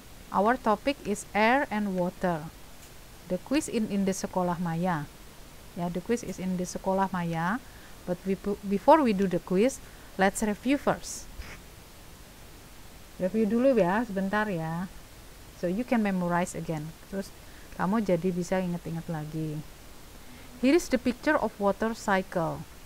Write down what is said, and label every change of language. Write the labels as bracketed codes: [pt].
[en] Our topic is air and water. The quiz in the Sekolah Maya. Yeah, the quiz is in the Sekolah Maya. But before we do the quiz, let's review first. Review [id] dulu ya, sebentar ya. [en] So you can memorize again. [id] Terus kamu jadi bisa ingat-ingat lagi. [en] Here is the picture of water cycle.